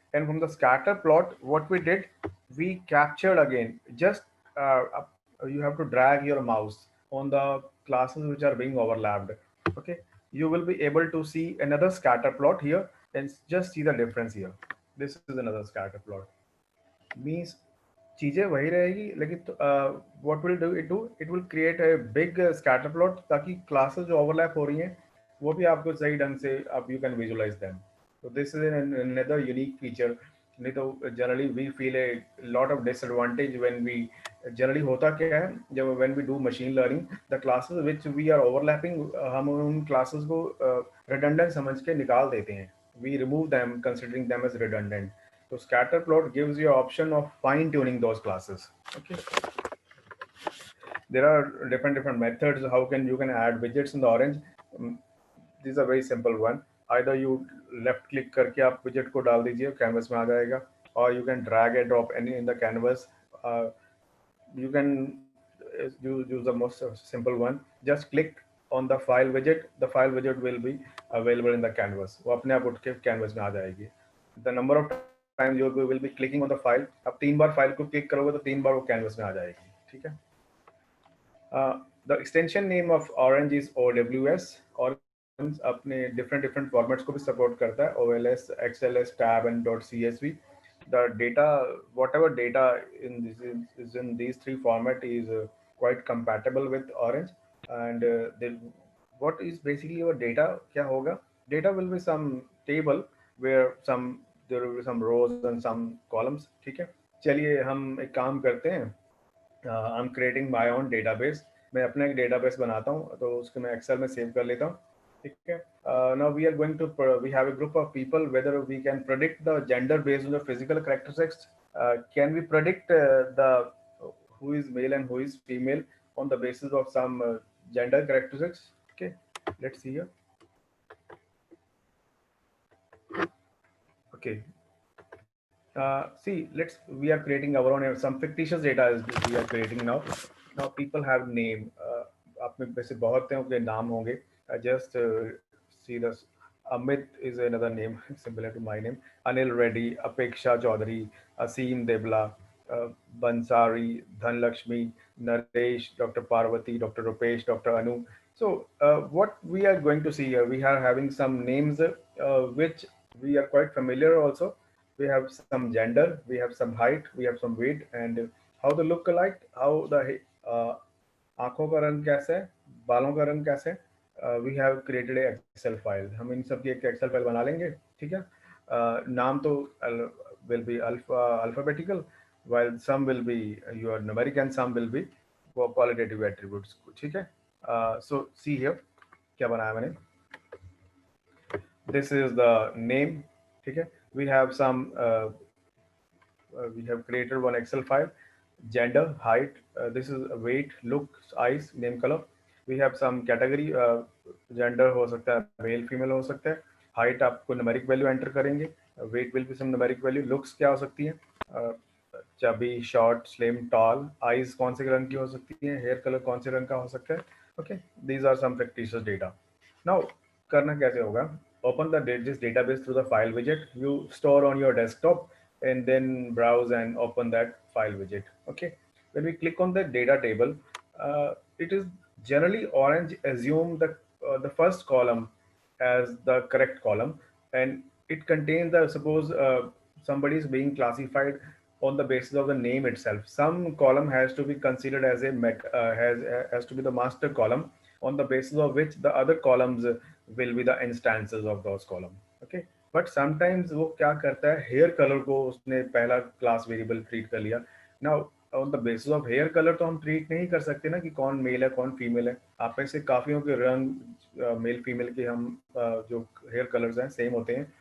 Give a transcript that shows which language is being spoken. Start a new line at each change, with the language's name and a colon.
English: And from the scatter plot, what we did, we captured again, just you have to drag your mouse on the classes which are being overlapped. Okay, you will be able to see another scatter plot here and just see the difference here. This is another scatter plot. Means
Hindi: चीजें वही रहेगी लेकिन
English: what will do it will create a big scatter plot
Hindi: ताकि classes जो overlap हो रही हैं वो भी आपको सही ढंग से आप
English: You can visualise them. So this is another unique feature.
Hindi: नहीं तो
English: generally we feel a lot of disadvantage when we generally
Hindi: होता क्या है जब
English: when we do machine learning the classes which we are overlapping
Hindi: हम उन classes को redundant समझ के निकाल देते हैं.
English: We remove them considering them as redundant. So scatter plot gives you an option of fine tuning those classes. Okay. There are different methods how you can add widgets in the orange. These are very simple one. Either you left click
Hindi: करके आप widget को डाल दीजिए canvas में आ जाएगा,
English: or you can drag and drop any in the canvas. You can use the most simple one. Just click on the file widget. The file widget will be available in the canvas.
Hindi: वो अपने आप उठ के canvas में आ जाएगी.
English: The number of times you will be clicking on the file.
Hindi: आप 3 बार file को click करोगे तो 3 बार वो कैनवस में आ जाएगी. ठीक है.
English: The extension name of Orange is OWS.
Hindi: Orange अपने different formats को भी support करता है.
English: OLS, XLS, tab and .csv. The data, whatever data in this is in these three format is quite compatible with Orange. And what is basically your data?
Hindi: क्या होगा?
English: Data will be some table where there will be some rows and some columns.
Hindi: ठीक है. चलिए हम एक काम करते हैं.
English: I'm creating my own database.
Hindi: मैं अपना एक database बनाता हूँ तो उसको मैं Excel में सेव कर लेता हूँ. ठीक है.
English: Now we are going to we have a group of people whether we can predict the gender based on the physical characteristics. Can we predict the who is male and who is female on the basis of some gender characteristics? Okay. Let's see here. Okay. See, we are creating our own, some fictitious data we are creating now. Now people have name.
Hindi: आप में वैसे बहुत हैं उनके नाम होंगे.
English: Just see this. Amit is another name similar to my name. Anil Reddy, Apeksha Chaudhary, Asim Debla, Bansari, Dhanlakshmi, Naresh, Dr. Parvati, Dr. Rupesh, Dr. Anu. So what we are going to see here, we are having some names which we are quite familiar also. We have some gender, we have some height, we have some weight, and how they look alike, how the
Hindi: आंखों का रंग कैसा है,
English: बालों का रंग कैसा है. We have created a Excel file.
Hindi: हम इन सब की एक Excel file बना लेंगे. ठीक है. नाम तो
English: will be alphabetical, while some will be your numeric and some will be qualitative attributes.
Hindi: ठीक है.
English: So see here,
Hindi: क्या बनाया मैंने.
English: This is the name.
Hindi: ठीक है.
English: We have some. We have created one Excel file. Gender, height. This is weight, looks, eyes, name, color. We have some category.
Hindi: Gender हो सकता है male, female हो सकता है.
English: Height
Hindi: आपको
English: numeric value enter
Hindi: करेंगे.
English: Weight will be some numeric value.
Hindi: Looks क्या हो सकती है?
English: Chubby, short, slim, tall.
Hindi: Eyes कौन से रंग की हो सकती है? Hair color कौन से रंग का हो सकता है?
English: Okay, these are some fictitious data.
Hindi: Now करना कैसे होगा?
English: Open this database through the file widget. You store on your desktop and then browse and open that file widget. Okay. When we click on the data table, it is generally Orange assume the the first column as the correct column, and it contains the, suppose somebody is being classified on the basis of the name itself. Some column has to be considered as a has to be the master column, on the basis of which the other columns will be the instances of those column. Okay, but sometimes
Hindi: वो क्या करता है, hair colour को उसने पहला class variable treat कर लिया.
English: Now on the basis of hair colour
Hindi: तो हम ट्रीट नहीं कर सकते ना कि कौन मेल है कौन फीमेल है. आप में से काफियों के रंग मेल फीमेल के हम जो हेयर कलर्स हैं सेम होते हैं.